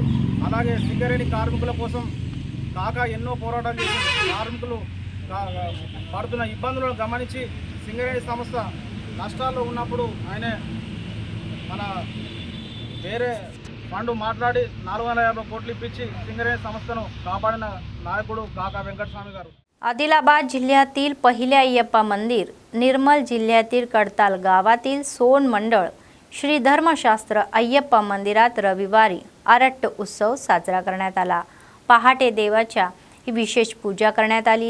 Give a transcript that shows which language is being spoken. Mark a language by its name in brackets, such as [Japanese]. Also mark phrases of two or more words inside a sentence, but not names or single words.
[Telugu] అలాగే సింగరేణి కార్మికుల కోసం కాకా ఎన్నో పోరాటాలు చేసి కార్మికులు పడుతున్న ఇబ్బందులను గమనించి సింగరేణి సంస్థ నష్టాల్లో ఉన్నప్పుడు ఆయన మన వేరే ఫండ్ మాట్లాడి 450 కోట్లు ఇప్పించి సింగరేణి సంస్థను कापाडिన నాయకుడు కాకా వెంకటస్వామి గారు. [Marathi] आदिलाबाद जिल्ह्यातील पहिले अय्यप्पा मंदिर, निर्मल जिल्ह्यातील कडताल गावातील सोन मंडळ श्री धर्मशास्त्र अय्यप्पा मंदिरात रविवारी आरट्ट उत्सव साजरा करण्यात आला. पहाटे देवाच्या ही विशेष पूजा करण्यात आली.